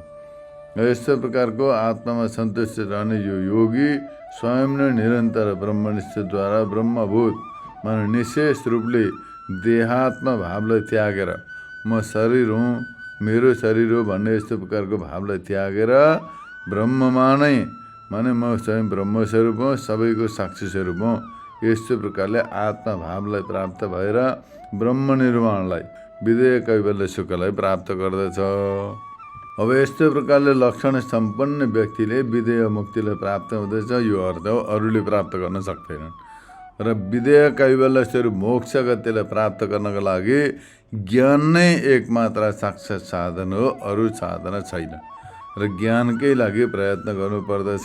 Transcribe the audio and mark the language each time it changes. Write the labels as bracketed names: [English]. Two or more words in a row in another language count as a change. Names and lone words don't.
[Nepali] यस्तो प्रकारको आत्मामा सन्तुष्ट रहने यो योगी स्वयं नै निरन्तर ब्रह्मनिष्ठद्वारा ब्रह्मभूत माने निशेष रूपले देहात्म भावलाई त्यागेर म शरीर हुँ, मेरो शरीर हो भन्ने यस्तो प्रकारको भावलाई त्यागेर ब्रह्ममा नै माने म स्वयं ब्रह्मस्वरूप हुँ, सबैको साक्षी स्वरूप हुँ, यस्तो प्रकारले आत्मा भावलाई प्राप्त भएर ब्रह्म निर्वाणलाई विदेह कैवल्य सुखलाई प्राप्त गर्दछ। अब यस्तो प्रकारले लक्षण सम्पन्न व्यक्तिले विदेह मुक्तिलाई प्राप्त हुँदछ, यो अर्थ हो। अरूले प्राप्त गर्न सक्दैनन् र विदेह कैवल्य स्वरूप मोक्ष गतिलाई प्राप्त गर्नको लागि ज्ञान नै एकमात्र साक्षात् साधन हो, अरू साधन छैन र ज्ञानकै लागि प्रयत्न गर्नुपर्दछ।